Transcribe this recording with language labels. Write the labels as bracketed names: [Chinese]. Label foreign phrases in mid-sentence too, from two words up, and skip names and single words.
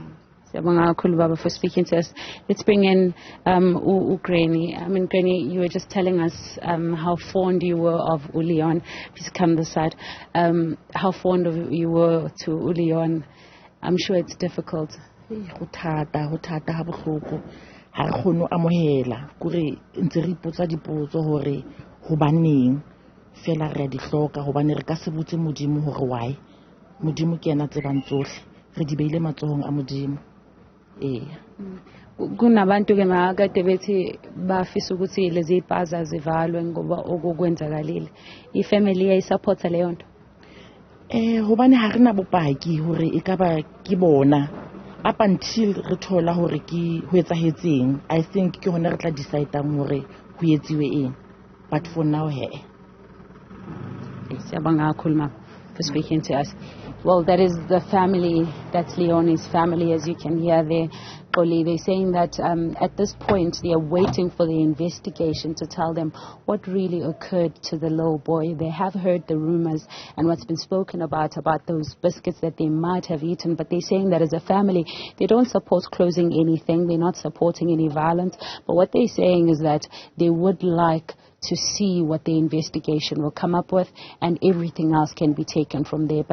[English] For speaking to us. Let's bring in Granny. I mean, Granny, you were just telling us how fond you were of Leon. Please come this side. How fond of you were to Leon. I'm sure it's difficult. [Southern Sotho] Ha re kgone ho amohela kore ntse re ipotsa dipotso hore hobaneng fela re di hloka hobane re ka se botse modimo hore why modimo ke yena tsebang tsohle re di beile matsohong a modimo [Zulu] kunabantu ke makade bethi bafisa ukuthi lezi spaza zivalwe ngoba okukwenzakalile ifamily iyayisupporta leyo nto [Southern Sotho] hobane ha rena bopaki hore ekaba ke bona [English] up until [Southern Sotho] re thola hore ke ho etsahetseng. [English] I think [Southern Sotho] ke hona re tla decideang hore ho etsiwe eng, [English] but for now [Zulu] siyabonga kakhulu ma [English] for speaking to us. Well, that is the family, that's Leonie's family, as you can hear there. They're saying that at this point they are waiting for the investigation to tell them what really occurred to the little boy. They have heard the rumors and what's been spoken about those biscuits that they might have eaten, but they're saying that as a family they don't support closing anything, they're not supporting any violence, but what they're saying is that they would like to see what the investigation will come up with, and everything else can be taken from there.